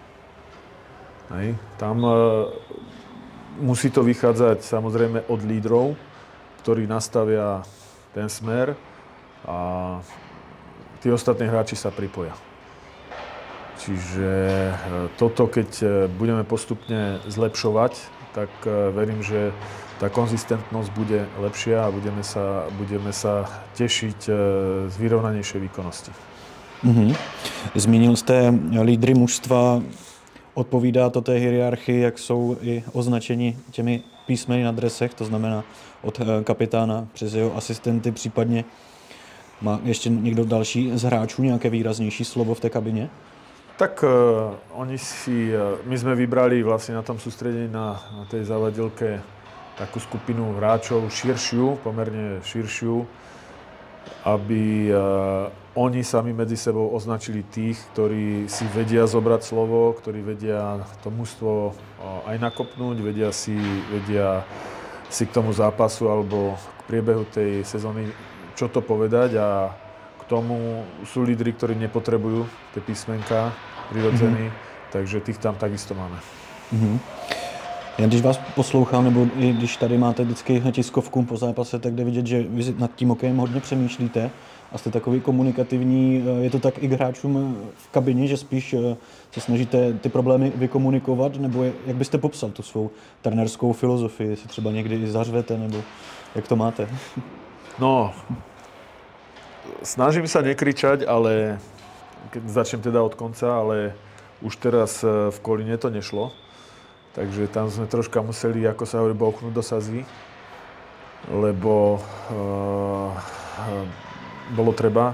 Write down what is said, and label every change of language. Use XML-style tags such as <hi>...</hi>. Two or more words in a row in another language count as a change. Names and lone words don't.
<sk>Tam musí to vychádzať samozrejme od lídrov, ktorí nastavia ten smer a tí ostatní hráči sa pripoja. Čiže toto, keď budeme postupne zlepšovať, tak verím, že tá konzistentnosť bude lepšia a budeme sa tešiť z vyrovnanejšej výkonnosti.</sk> <cs>Zmínil jste lídry mužstva. Odpovídá to té hierarchii, jak jsou i označeni těmi písmeny na dresech, to znamená od kapitána přes jeho asistenty, případně má ještě někdo další z hráčů nějaké výraznější slovo v té kabině?</cs> <sk>Tak my sme vybrali vlastne na tom sústredení na tej zavadielke takú skupinu hráčov pomerne širšiu, aby oni sami medzi sebou označili tých, ktorí si vedia zobrať slovo, ktorí vedia to mužstvo aj nakopnúť, vedia si k tomu zápasu alebo k priebehu tej sezóny čo to povedať, a k tomu sú lídri, ktorí nepotrebujú tie písmenka prirodzení,</sk> <cs>takže těch tam takisto máme. Já když vás poslouchám, nebo i když tady máte vždycky tiskovku po zápase, tak jde vidět, že vy nad tím hokejem hodně přemýšlíte a jste takový komunikativní. Je to tak i k hráčům v kabině, že spíš se snažíte ty problémy vykomunikovat, nebo jak byste popsal tu svou trenérskou filozofii, jestli třeba někdy i zařvete, nebo jak to máte?</cs> <sk>No, snažím sa nekričať, ale keď začnem teda od konca, ale už teraz v Kolíne to nešlo. Takže tam sme troška museli, ako sa hovorí, bouchnúť do sazy, lebo bolo treba.</sk>